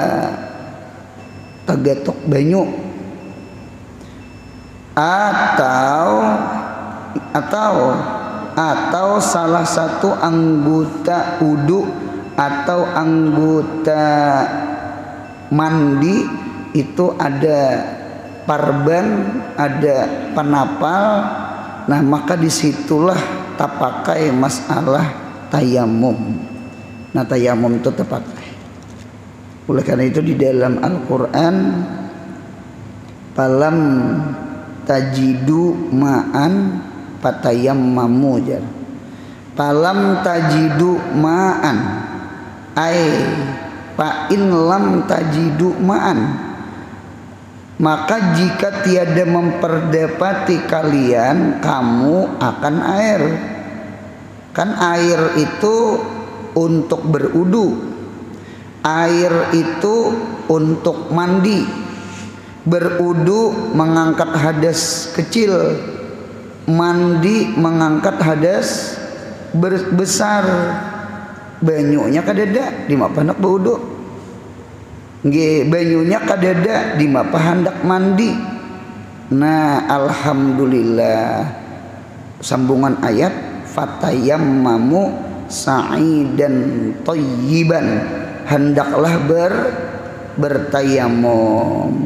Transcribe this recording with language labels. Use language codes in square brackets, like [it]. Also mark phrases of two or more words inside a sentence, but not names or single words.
[id] tagatok banyu atau salah satu anggota wudu atau anggota mandi itu ada parban, ada penapal. Nah, maka disitulah terpakai masalah tayamum. Nah, tayamum itu terpakai. Oleh karena itu di dalam Al-Quran, [ar] فلم تجدوا ماء فتيمموا جر. فلم تجدوا ماء أي فإن لم تجدوا ماء, [id] maka jika tiada memperdapati kalian, kamu akan air. Kan air itu untuk berwudu, air itu untuk mandi. Berwudu mengangkat hadas kecil, mandi mengangkat hadas besar. [bjn] Banyunya kadada di mapa hendak berwudu, banyunya kadada di mapa hendak mandi. [id] Nah, alhamdulillah, sambungan ayat [ar] فتيمموا صعيدا طيبا, [id] hendaklah bertayamum.